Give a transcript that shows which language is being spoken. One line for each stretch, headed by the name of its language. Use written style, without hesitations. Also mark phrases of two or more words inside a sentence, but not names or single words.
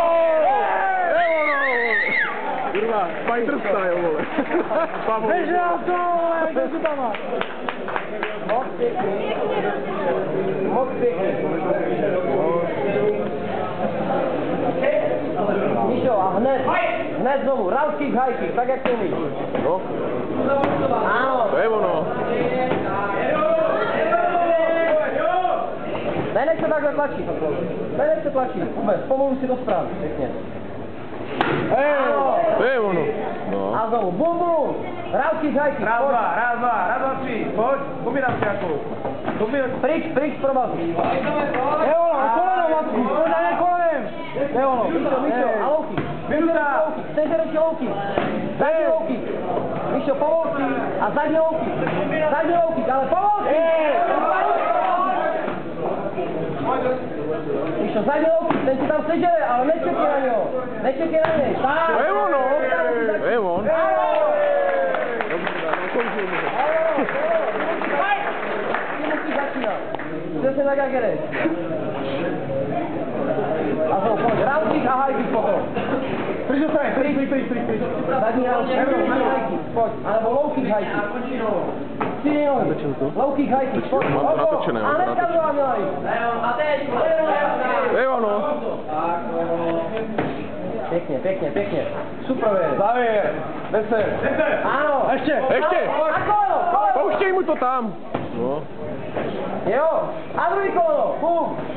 Czech: Kurva,
English: fighter style,
Czech: vole. Běž na to, vole, kde jsi tam máš? Moc pěkný. Míšo, a hned znovu,
English: round kick, high kick,
Czech: tak jak to umíš. No. Ano. To je ono. Nenech se takhle tlačit. Nenech se tlačit. Vůbec, pomalu si do strany. Pěkně. To je ono. No. A znovu,
English: bum bum. Round kick, high kick.
Czech: Raz, dva, tři. Pojď, pobírám tě jako. Pryč, provazu. Je ono, koleno, matku. Pojď na ně kolenem. Je ono. Míšo, a
English: low kick.
Czech: Minuta. Sežereš
English: low kick.
Czech: Zadní
English: low kick.
Czech: Míšo, povolky a zadní
English: low kick.
Czech: Zadní
English: low kick,
Czech: ale povolky. Míšo, zadní
English: low kick,
Czech: ten ti tam sežere, ale nečekej na něho. Nečekej na něj. To je ono. To je on. Ty musíš začínat. Přesně tak, jak jedeš. A znovu, pojď,
English: round kick a high kick potom.
Czech: Pryč.
English: Zadní round kick, high kick, pojď. Alebo low kick, high kick.
Czech: Tři nohy.
English: Low kick, high kick,
Czech: pojď. Mám to natočené. A hnedka druhá měla jít. A teď. To je ono. Pěkně. Super je. Závěr. 10. Ano. Ještě. A koleno. Pouštěj mu to tam. No. Jo. A druhý koleno. Bum.